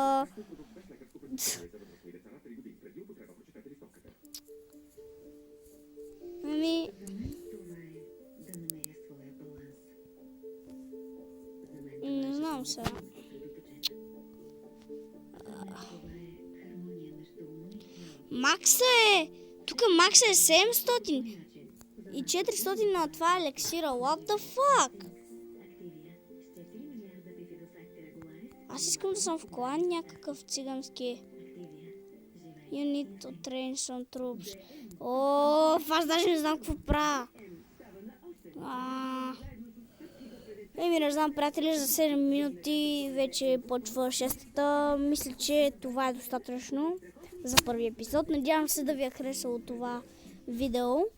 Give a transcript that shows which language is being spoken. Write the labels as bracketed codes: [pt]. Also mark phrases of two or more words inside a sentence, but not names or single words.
[bg] Не знам сега. Макса е... Тук Макса е 700 и 400 на това елексира. [en] What the fuck? [bg] Аз искам да съм в клан някакъв цигански. [en] You need to train some troops. [bg] Аз даже не знам какво правя. Не знам, приятели, за 7 минути вече почва 6-та. Мисля, че това е достатъчно за първи епизод. Надявам се да ви е харесало това видео.